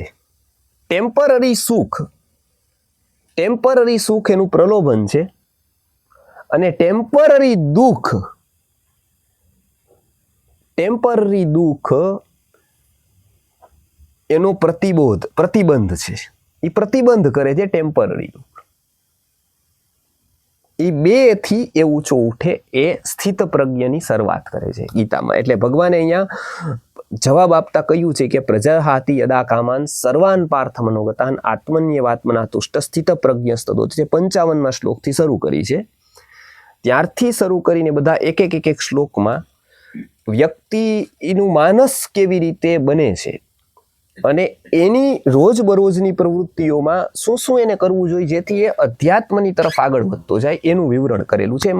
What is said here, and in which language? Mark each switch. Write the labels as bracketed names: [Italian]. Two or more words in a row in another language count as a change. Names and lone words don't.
[Gujarati] ટેમ્પરરી સુખ એનું પ્રલોભન છે, અને ટેમ્પરરી દુઃખ એનો પ્રતિબંધ છે. એ પ્રતિબંધ કરે છે ટેમ્પરરી દુઃખ. એ બે થી એ ઊંચો ઉઠે એ સ્થિત પ્રજ્ઞની શરૂઆત કરે છે ગીતામાં. એટલે ભગવાને અહીંયા જવાબ આપતા કહ્યું છે કે [Sanskrit] પ્રજાહાતિ યદા કામાન સર્વાન પાર્થ મનોગતાન આત્મન્યવાત્મના તુષ્ટ સ્થિત પ્રજ્ઞસ્તદો [Gujarati] છે 55મા શ્લોકથી શરૂ કરી છે. ત્યારથી શરૂ કરીને બધા એક શ્લોકમાં વ્યક્તિનું માનસ કેવી રીતે બને છે અને એની રોજબરોજની પ્રવૃત્તિઓમાં શું એને કરવું જોઈએ જેથી એ અધ્યાત્મની તરફ આગળ વધતો જાય એનું વિવરણ કરેલું છે.